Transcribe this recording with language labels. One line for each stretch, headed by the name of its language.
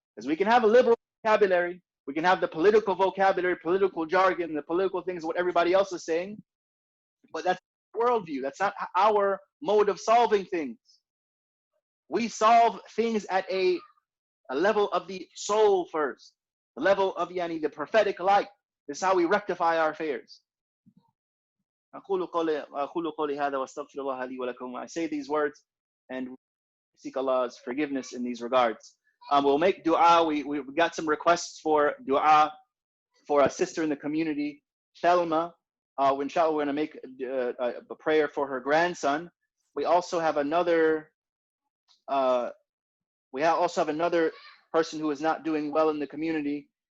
English: Because we can have a liberal vocabulary, we can have the political vocabulary, political jargon, the political things, what everybody else is saying, but that's worldview. That's not our mode of solving things. We solve things at a level of the soul first, the level of the prophetic light. This is how we rectify our affairs.
Arabic: أقول قولي هذا واستغفر الله لي ولكم.
English: I say these words and seek Allah's forgiveness in these regards. We'll make dua. We got some requests for dua for a sister in the community, Thelma. Inshallah, we're going to make a prayer for her grandson. We also have another. Also have another person who is not doing well in the community.